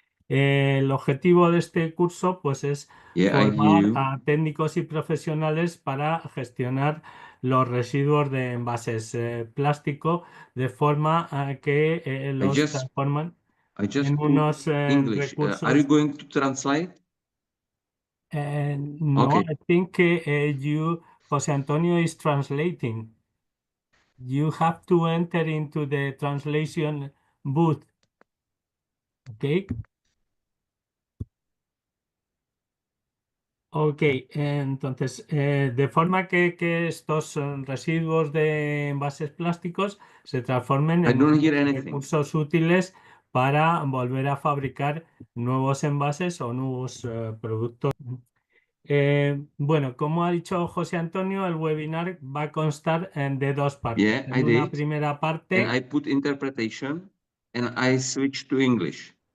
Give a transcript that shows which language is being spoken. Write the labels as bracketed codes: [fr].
[es] El objetivo de este curso pues es formar a técnicos y profesionales para gestionar los residuos de envases plástico de forma que los transforman en unos recursos. [en] Are you going to translate? No, Okay. I think José Antonio is translating. You have to enter into the translation booth. Okay. [es] Ok, entonces, de forma que estos residuos de envases plásticos se transformen en recursos útiles para volver a fabricar nuevos envases o nuevos productos. Bueno, como ha dicho José Antonio, el webinar va a constar de dos partes. En una primera parte. [en] And I put interpretation and I switch to English.